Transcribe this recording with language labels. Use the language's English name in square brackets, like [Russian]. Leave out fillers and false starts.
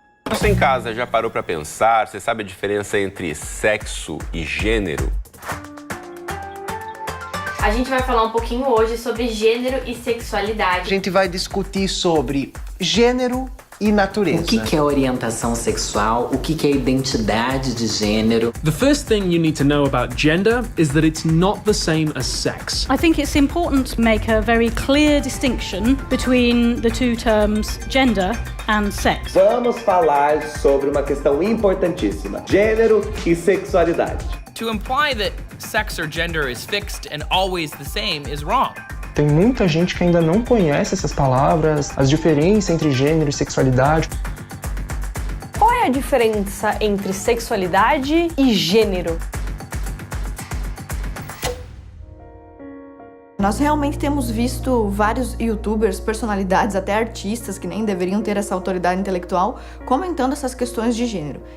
[Portuguese] Você em casa já parou para pensar? Você sabe a diferença entre sexo e gênero? A gente vai falar um pouquinho hoje sobre gênero e sexualidade. A gente vai discutir sobre gênero e natureza. O que é orientação sexual? O que é identidade de gênero? [English] The first thing you need to know about gender is that it's not the same as sex. I think it's important to make a very clear distinction between the two terms gender and sex. [Portuguese] Vamos falar sobre uma questão importantíssima: gênero e sexualidade. [English] To imply that sex or gender is fixed and always the same is wrong. [Portuguese] Tem muita gente que ainda não conhece essas palavras, as diferenças entre gênero e sexualidade. Qual é a diferença entre sexualidade e gênero? Nós realmente temos visto vários youtubers, personalidades, até artistas que nem deveriam ter essa autoridade intelectual, comentando essas questões de gênero.